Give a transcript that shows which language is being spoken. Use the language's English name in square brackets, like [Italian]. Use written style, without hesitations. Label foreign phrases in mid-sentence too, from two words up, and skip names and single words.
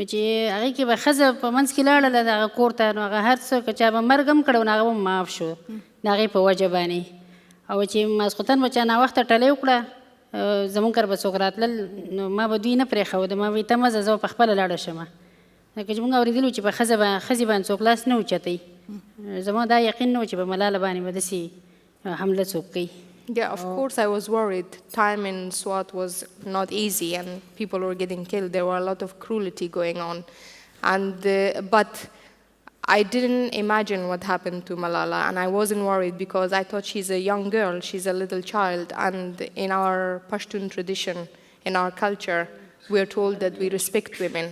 [Pashto] چې هغې کې به ښځه په منځ کې لاړله د هغه کور ته نو هغه هر څه که چا به مرګ هم کړی نو هغه به معاف شو د هغې په وجه باندې او چې ماسخوتن به چا ناوخته ټلۍ وکړه زموږ کره به څوک راتلل نو ما به دوی نه پرېښوده ما به یې ته مه ځه زه به پخپله لاړه شمه لکه چې موږ اورېدلي چې په ښځې باندې څوک لاس نه اوچتوي زما دا یقین نه و چې په ملاله باندې به داسې حمله څوک کوي [English] Yeah, of course I was worried. Time in Swat was not easy and people were getting killed. There were a lot of cruelty going on. But I didn't imagine what happened to Malala and I wasn't worried because I thought she's a young girl, she's a little child, and in our Pashtun tradition, in our culture, we are told that we respect women.